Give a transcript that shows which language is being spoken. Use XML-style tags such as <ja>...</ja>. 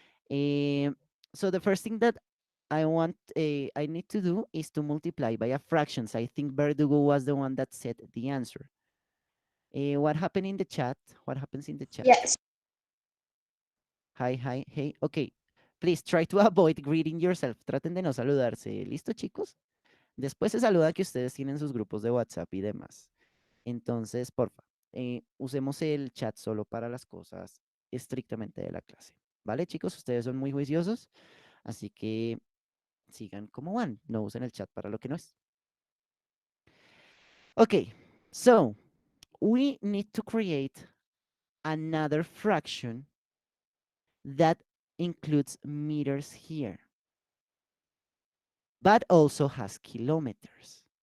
<en>So the first thing that I need to do is to multiply by a fractions. I think Verdugo was the one that said the answer. What happened in the chat? What happens in the chat? Yes. Hi, hi, hey. Okay, please try to avoid greeting yourself.</en> <es>Traten de no saludarse. ¿Listo, chicos? Después se saluda que ustedes tienen sus grupos de WhatsApp y demás. Entonces, porfa, usemos el chat solo para las cosas estrictamente de la clase. ¿Vale, chicos? Ustedes son muy juiciosos, así que sigan como van. No usen el chat para lo que no es.</es> <en>Okay, so we need to create another fraction that includes meters here, but also has kilometers.</en>